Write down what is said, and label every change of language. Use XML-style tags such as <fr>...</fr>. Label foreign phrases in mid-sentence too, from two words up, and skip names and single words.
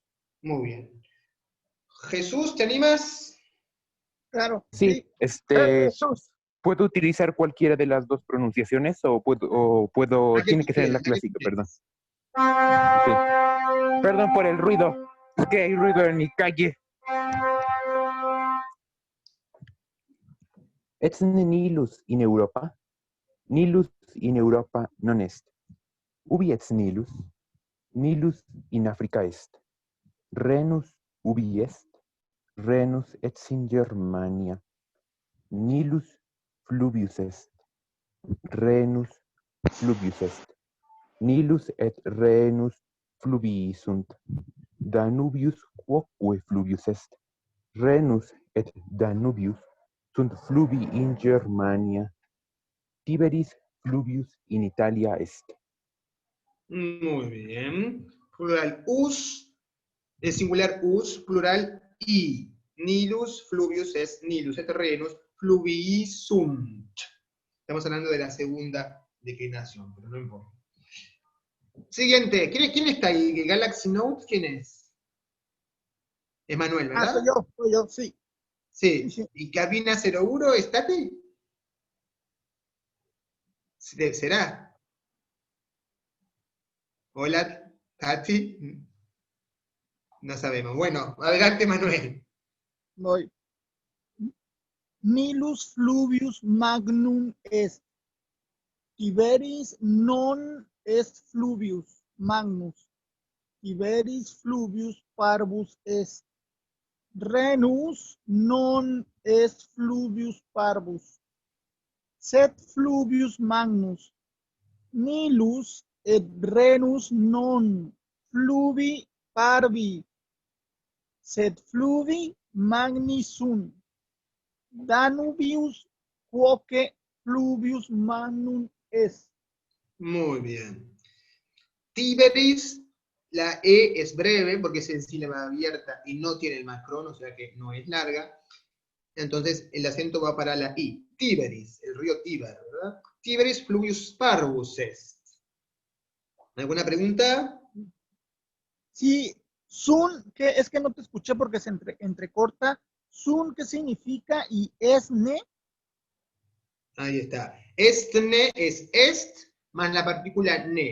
<es>Muy bien. Jesús, ¿te animas? Claro. Sí, Jesús. ¿puedo utilizar cualquiera de las dos pronunciaciones o tiene que ser la clásica, perdón? Sí. Perdón por el ruido, es que hay ruido en mi calle.</es> <la>Et nihilus in Europa, nihilus in Europa non est. Ubi et nihilus in Africa est. Renus ubi est, renus et in Germania. Nilus fluvius est, renus fluvius est. Nilus et renus fluvii sunt. Danubius quoque fluvius est. Renus et Danubius sunt fluvi in Germania. Tiberis fluvius in Italia est.</la> <es>Muy bien. Plural us, singular us, plural i.</es> <la>Nilus fluvius es nilus et renus fluvii sunt.</la> <es>Estamos hablando de la segunda declinación, pero no importa. Siguiente. ¿Quién está ahí? ¿Galaxy Note? ¿Quién es? Es Manuel, ¿verdad? Soy yo, sí. Sí. ¿Y Cabina 01 es Tati? ¿Será? Hola, Tati. No sabemos. Bueno, adelante, Manuel. Voy.</es> <la>Nilus fluvius magnum est. Tiberis non est fluvius magnus. Tiberis fluvius parvus est. Renus non est fluvius parvus. Sed fluvius magnus. Nilus et renus non fluvi parvi. Sed fluvi magni sunt. Danubius quoque fluvius magnum est.</la> <es>Muy bien. Tiberis, la E es breve porque es en sílaba abierta y no tiene el macrón, o sea que no es larga. Entonces el acento va para la I. Tiberis, el río Tíber, ¿verdad?</es> <la>Tiberis fluvius parvus est.</la> <es>¿Alguna pregunta? Sí, sun, que es que no te escuché porque se entrecorta. Sun, ¿qué significa? Y esne. Ahí está. Estne es est más la partícula ne.</es>